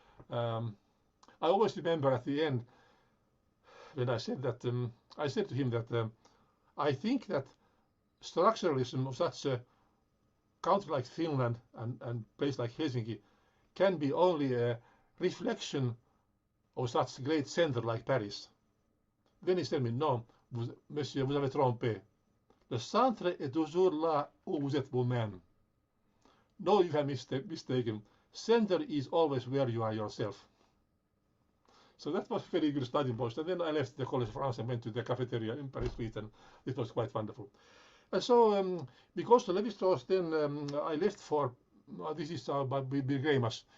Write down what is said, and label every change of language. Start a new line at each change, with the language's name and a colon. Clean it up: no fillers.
English: I always remember at the end when I said that I said to him that I think that structuralism of such a country like Finland and place like Helsinki can be only a reflection of such a great center like Paris. Then he said me, no, monsieur,
French: vous avez trompé. Le centre est toujours là où vous êtes vous-même.
English: No, you have mistaken. Center is always where you are yourself. So that was very good starting point. And then I left the Collège de France and went to the cafeteria in Paris Street, and it was quite wonderful. And so, because of Levi-Strauss, then I left for, this is Bill Greimas.